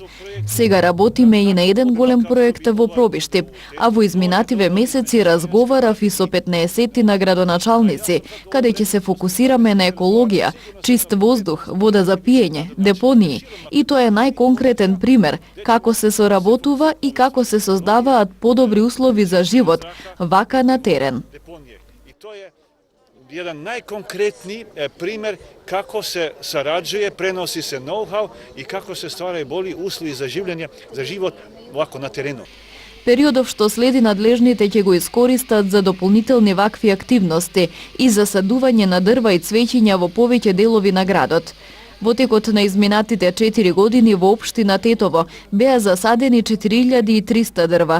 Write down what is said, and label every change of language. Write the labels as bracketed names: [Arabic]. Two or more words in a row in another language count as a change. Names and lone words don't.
[Macedonian] Сега работиме и на еден голем проект во Пробиштип, а во изминативе месеци разговарав и со 15 на градоначалници, каде ќе се фокусираме на екологија, чист воздух, вода за пиење, депонии. И тоа е најконкретен пример како се соработува и како се создаваат подобри услови за живот, вака на терен. [Serbian] Jedan najkonkretniji primer kako se sarađuje, prenosi se know-how i kako se stvaraju bolji uslovi za življenje, za život ovako na terenu. [Macedonian] Периодов што следи надлежните ќе го искористат за дополнителни вакви активности и за садување на дрва и цвеќиња во повеќе делови на градот. Во текот на изминатите 4 години во општина Тетово беа засадени 4300 дрва.